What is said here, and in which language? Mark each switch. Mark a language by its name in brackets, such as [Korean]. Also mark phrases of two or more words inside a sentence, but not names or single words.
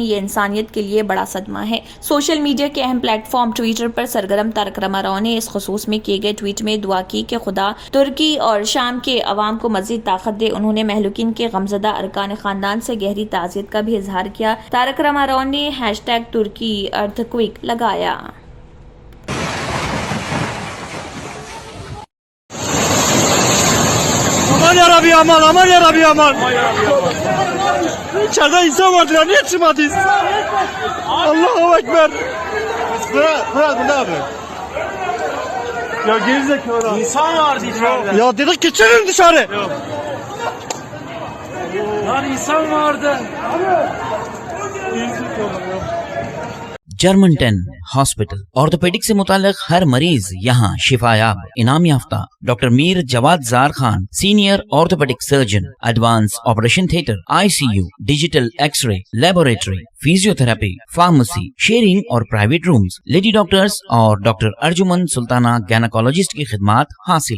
[Urdu] یہ انسانیت کے لیے بڑا صدمہ ہے. [English] social media [Urdu] کے اہم پلیٹ فارم ٹویٹر پر سرگرم تارک راما راؤ نے اس خصوص میں کیے گئے ٹویٹ میں دعا کی کہ خدا ترکی اور شام کے عوام کو مزید طاقت دے. انہوں نے مہلوکین کے غمزدہ ارکان خاندان سے گہری تعزیت کا بھی اظہار کیا. تارک راما راؤ نے #ترکی ارتھ کویک لگایا. [Turkish] Aman yarabbi aman, aman yarabbi aman. İçeride insan vardı ya, niye çıkmadınız? Allahu Ekber. Bırak bu ne abi? Ya gerizekalı. İnsan vardı içeride. Ya dedik geçelim dışarı. Yok. Lan insan vardı. [Urdu] جرمن 10 [English] hospital orthopedic [Urdu] سے متعلق ہر مریض یہاں شفایاب. انعام یافتہ ڈاکٹر میر جواد جار خان, [English] senior orthopedic surgeon, advance operation theatre, ICU, digital X-ray, laboratory, physiotherapy, pharmacy, sharing [Urdu] और [English] private rooms, lady doctors [Urdu] اور ڈاکٹر ارجمن سلطانہ گائناکولوجسٹ کی خدمات حاصل.